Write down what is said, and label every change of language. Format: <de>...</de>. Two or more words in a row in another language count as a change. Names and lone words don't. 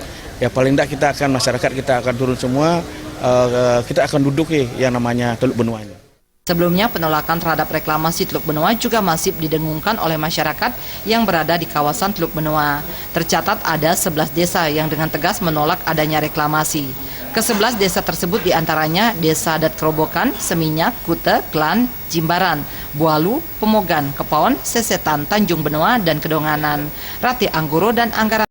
<id>Ya paling tidak masyarakat kita akan turun semua, kita akan duduk yang namanya Teluk Benoa ini. Sebelumnya, penolakan terhadap reklamasi Teluk Benoa juga masih didengungkan oleh masyarakat yang berada di kawasan Teluk Benoa. Tercatat ada 11 desa yang dengan tegas menolak adanya reklamasi. Ke-11 desa tersebut diantaranya Desa Adat Kerobokan, Seminyak, Kute, Klan, Jimbaran, Bualu, Pemogan, Kepaon, Sesetan, Tanjung Benoa, dan Kedonganan. Rati Anggoro dan Anggara</id>